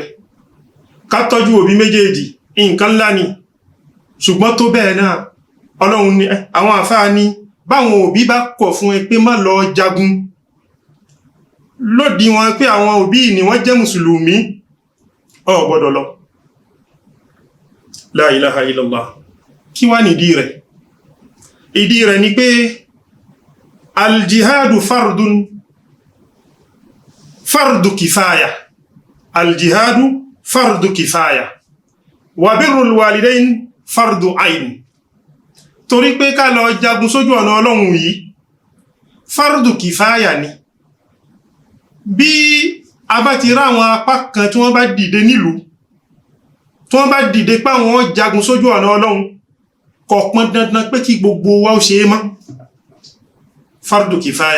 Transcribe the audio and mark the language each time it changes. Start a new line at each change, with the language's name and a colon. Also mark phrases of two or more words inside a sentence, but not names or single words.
Yoruba: ká tọ́jú òbí méjèèjì nǹkan ńlá ni, ṣùgbọ́n tó bẹ́ẹ̀ náà Ọlọ́run ní àwọn àfáà ní báwọn òbí bá kọ̀ fún ẹ pé má lọ jagun, lòdì wọn pé àwọn òbí ni wọ́n jẹ́ mùsùlùmí, ò gbọ́dọ̀ lọ.
Arabic: لا إله إلا الله.
Yoruba: kí wá nìdí rẹ̀? ìdí rẹ̀ ni pé
Arabic: الجهاد فرض كفاية، الجهاد فرض كفاية وبر الوالدين فرض عين.
Yoruba: torí pé ká lọ jagun sójú ọ̀nà Ọlọ́run yìí
Arabic: فرض كفاية
Yoruba: ni. bí a bá ti rá àwọn apá kan tí wọ́n bá dìde nílùú, tí wọ́n bá dìde pé àwọn jagun sójú ọ̀nà Ọlọ́run, kò pọn dandan pé kí gbogbo wa ó ṣe é mọ́,
Arabic: فرض كفاية.